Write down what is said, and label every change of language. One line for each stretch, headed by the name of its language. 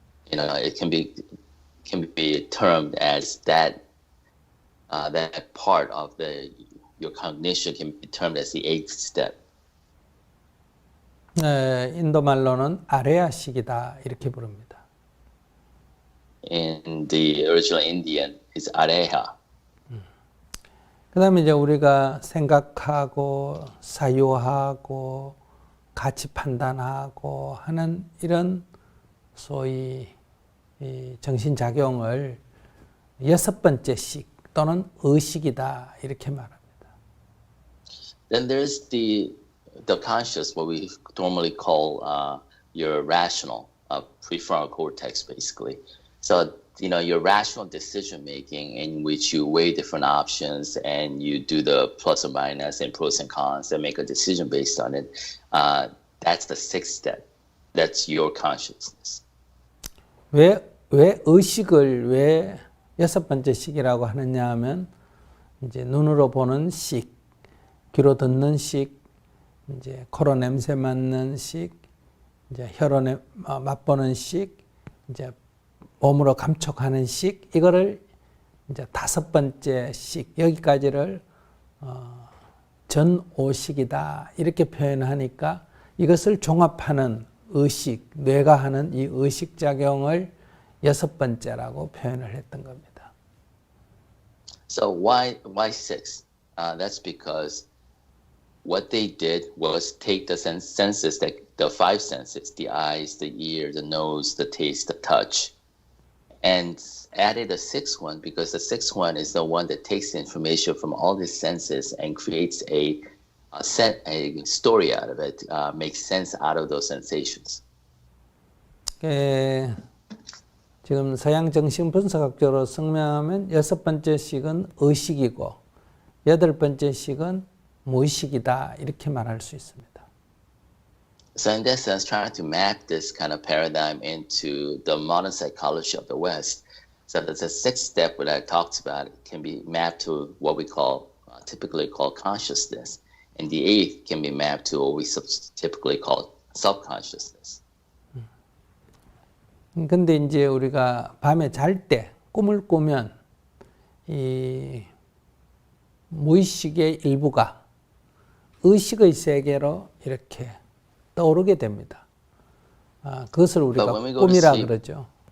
English: It can be termed as that part of your cognition can be termed as the 8th step.
Korean: 인도 말로는 아레아식이다 이렇게 부릅니다.
English: In the original Indian is areha.
Korean: 그다음에 이제 우리가 생각하고 사유하고 가치 판단하고 하는 이런 소위 정신작용을 6번째 식 또는 의식이다 이렇게 말합니다.
English: Then there's the conscious, what we normally call your rational prefrontal cortex, basically. So, your rational decision making in which you weigh different options and you do the plus or minus and pros and cons and make a decision based on it. That's the 6th step. That's your consciousness.
Korean: 왜 의식을 왜 6번째 식이라고 하느냐 하면 이제 눈으로 보는 식, 귀로 듣는 식, 이제 코로 냄새 맡는 식, 이제 혀로 맛보는 식, 이제 몸으로 감촉하는 식, 이거를 이제 5번째 식, 여기까지를 전오식이다 이렇게 표현하니까 이것을 종합하는 의식, 뇌가 하는 이 의식작용을 6번째라고 표현을 했던 겁니다.
English: So why 6? That's because what they did was take the senses, the 5 senses, the eyes, the ear, the nose, the taste, the touch, and added a 6th one because the 6th one is the one that takes the information from all these senses and creates a story out of it, makes sense out of those sensations.
Korean: 지금 서양 정신 분석학적으로 설명하면 6번째 식은 의식이고 8번째 식은 무의식이다 이렇게 말할 수 있습니다.
English: So in that sense, trying to map this kind of paradigm into the modern psychology of the West, so that the 6th step that I talked about can be mapped to what we typically call consciousness, and the 8th can be mapped to what we typically call subconsciousness.
Korean: 근데 이제 우리가 밤에 잘 때 꿈을 꾸면 이 무의식의 일부가 의식의 세계로 이렇게 떠오르게 됩니다. 그것을 우리가 꿈이라 그러죠.